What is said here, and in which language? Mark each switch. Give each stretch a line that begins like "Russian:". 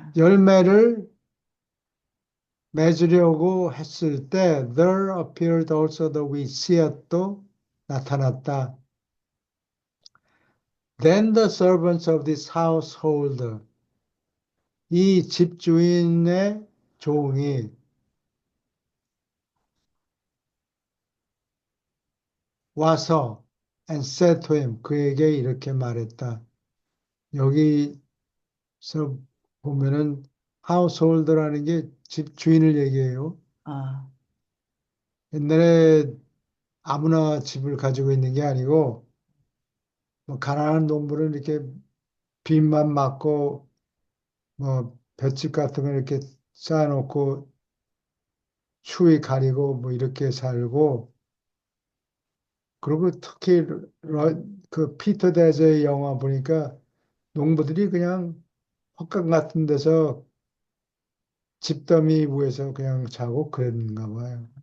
Korean: 열매를 맺으려고 했을 때,
English: there appeared also the wheat,
Korean: 씨앗도 나타났다.
English: Then the servants of this household,
Korean: 이 집주인의 종이 와서
English: and said to him,
Korean: 그에게 이렇게 말했다. 여기서 보면은 household라는 게 집주인을 얘기해요. 아, 옛날에 아무나 집을 가지고 있는 게 아니고 뭐 가난한 농부는 이렇게 빈만 맞고 뭐 볏짚 같은 거 이렇게 쌓아놓고 추위 가리고 뭐 이렇게 살고 그리고 특히 그 피터 대저의 영화 보니까 농부들이 그냥 헛간 같은 데서 집더미 위에서 그냥 자고 그랬는가 봐요.